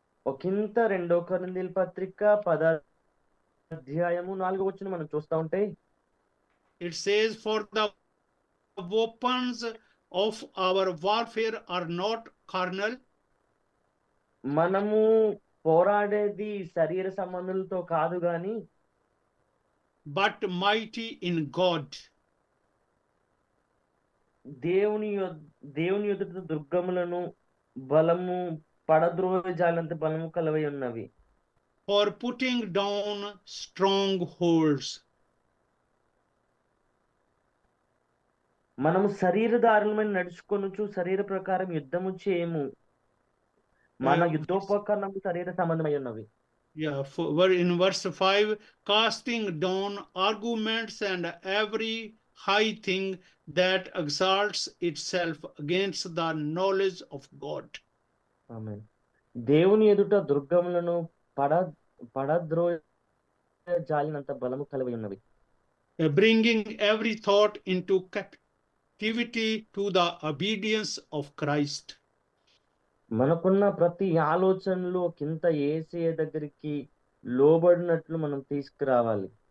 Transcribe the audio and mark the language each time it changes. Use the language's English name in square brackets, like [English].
[Telugu] ఒకంత 2 కొరింథీయుల పత్రిక 10వ అధ్యాయము 4వ వచనం మనం చూస్తా ఉంటే, [English] it says, For the weapons of our warfare are not carnal. [Telugu] మనము పోరాడేది శరీర సంబంధులతో కాదు గాని, [English] but mighty in God. [Telugu] దేవుని ఎదుట దుర్గములను బలము పడద్రోజాలంత బలము కలవై ఉన్నవి. [English] For putting down strongholds. [Telugu] మనము శరీరధారులమైన నడుచుకొనుచు శరీర ప్రకారం యుద్ధము చేయము. మన యుద్ధోపకరణము శరీర సంబంధమై ఉన్నవి. [English] Yeah, in verse 5, casting down arguments and every high thing that exalts itself against the knowledge of God. Amen. [Telugu] దేవుని ఎదుట దుర్గములను పడద్రోజాలినంత బలము కలిగి ఉన్నవి. [English] Bringing every thought into captivity to the obedience of Christ. [Telugu] మనకున్న ప్రతి ఆలోచనలు కింద యేసయ్య దగ్గరికి లోబడినట్లు మనం తీసుకురావాలి.